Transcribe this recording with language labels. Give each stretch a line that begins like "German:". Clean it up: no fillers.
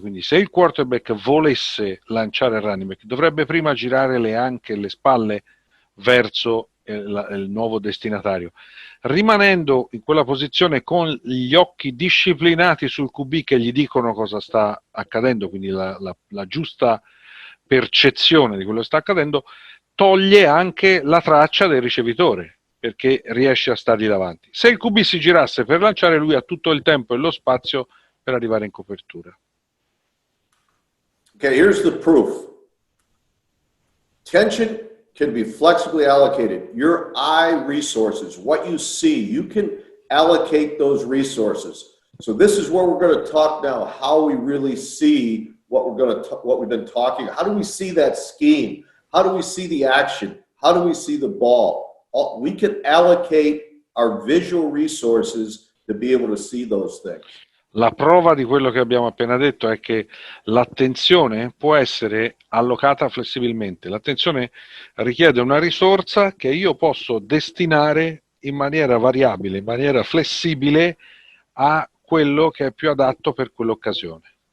Italian: Quindi se il quarterback volesse lanciare il running back, dovrebbe prima girare le spalle verso il nuovo destinatario, rimanendo in quella posizione con gli occhi disciplinati sul QB che gli dicono cosa sta accadendo, quindi la giusta percezione di quello che sta accadendo, toglie anche la traccia del ricevitore, perché riesce a stargli davanti. Se il QB si girasse per lanciare, lui ha tutto il tempo e lo spazio per arrivare in copertura.
English: Okay, here's the proof. Tension can be flexibly allocated. Your eye resources, what you see, you can allocate those resources. So this is where we're going to talk now, how we really see what we've been talking. How do we see that scheme? How do we see the action? How do we see the ball? We can allocate our visual resources to be able to see those things.
Italian: La prova di quello che abbiamo appena detto è che l'attenzione può essere allocata flessibilmente. L'attenzione richiede una risorsa che io posso destinare in maniera variabile, in maniera flessibile a quello che è più adatto per quell'occasione.